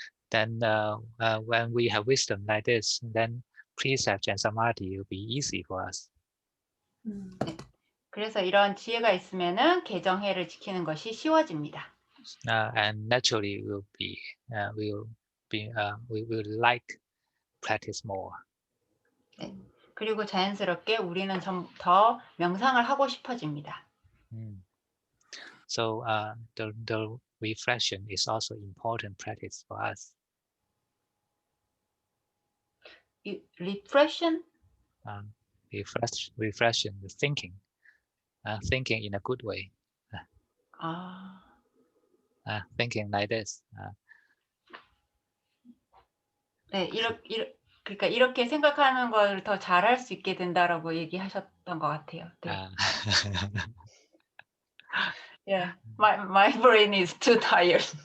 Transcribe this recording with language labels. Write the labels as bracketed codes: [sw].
[en] Then when we have wisdom like this, then precept and samadhi will be easy for us. [ko] 그래서 이런 지혜가 있으면은 개정해를 지키는 것이 쉬워집니다. [en] And naturally we will like practice more. [ko] 네. 그리고 자연스럽게 우리는 좀 더 명상을 하고 싶어집니다. [en] So the reflection is also important practice for us. Reflection? Reflection, thinking in a good way. Thinking like this. [ko] 네, 그러니까 이렇게 생각하는 걸 더 잘할 수 있게 된다라고 얘기하셨던 것 같아요. 네. [en] Yeah, my brain is too tired.